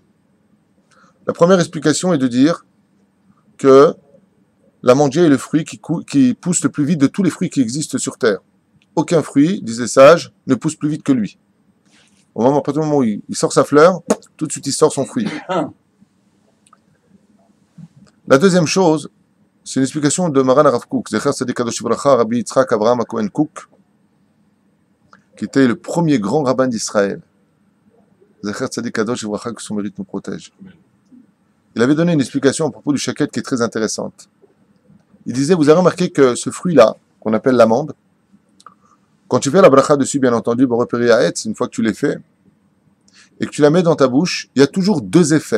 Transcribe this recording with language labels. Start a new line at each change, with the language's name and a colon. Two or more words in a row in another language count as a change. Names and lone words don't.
French: La première explication est de dire que l'amandier est le fruit qui pousse le plus vite de tous les fruits qui existent sur Terre. Aucun fruit, disent les sages, ne pousse plus vite que lui. À partir du moment où il sort sa fleur, tout de suite il sort son fruit. La deuxième chose, c'est une explication de Maran Rav Kook,
Hebrew: זכר צדיק קדוש לברכה,
French: Rabbi Yitzhak Avraham Cohen Kook, qui était le premier grand rabbin d'Israël.
Hebrew: זכר צדיק קדוש לברכה,
French: que son mérite nous protège. Il avait donné une explication à propos du shaket qui est très intéressante. Il disait, vous avez remarqué que ce fruit-là, qu'on appelle l'amande, quand tu fais la bracha dessus, bien entendu,
Hebrew: בורא פרי העץ,
French: une fois que tu l'as fait, et que tu la mets dans ta bouche, il y a toujours 2 effets.